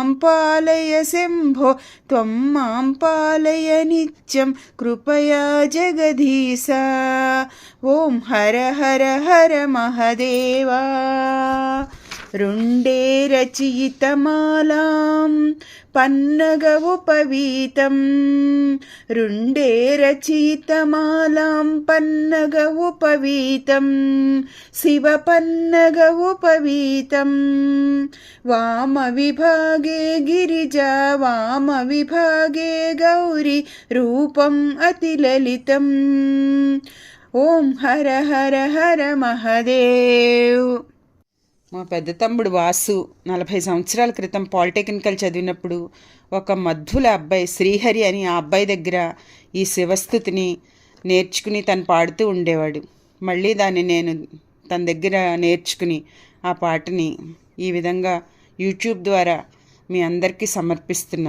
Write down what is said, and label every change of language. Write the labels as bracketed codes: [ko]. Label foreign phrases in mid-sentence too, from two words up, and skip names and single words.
[sa] पालय शम्भो त्वं मां पालय नित्यं कृपया जगदीश ओं हर हर हर महदेवा रुण्डे रचितमालां पन्नग उपवीतं रुण्डे रचितमालां पन्नग उपवीतं शिवपन्नग उपवीतं वामविभागे गिरिजा वामविभागे गौरी रूपम् अतिललितम् ओं हर हर हर महदेव [te] మా పెద్ద తమ్ముడు వాసు 40 సంవత్సరాల క్రితం పాలిటెక్నికల్ చదివినప్పుడు ఒక మధ్వుల అబ్బాయి శ్రీహరి అని ఆ అబ్బాయి దగ్గర ఈ శివస్థుతిని నేర్చుకుని తను పాడుతూ ఉండేవాడు. మళ్ళీ దాన్ని నేను తన దగ్గర నేర్చుకుని ఆ పాటని ఈ విధంగా యూట్యూబ్ ద్వారా మీ అందరికీ సమర్పిస్తున్నాను.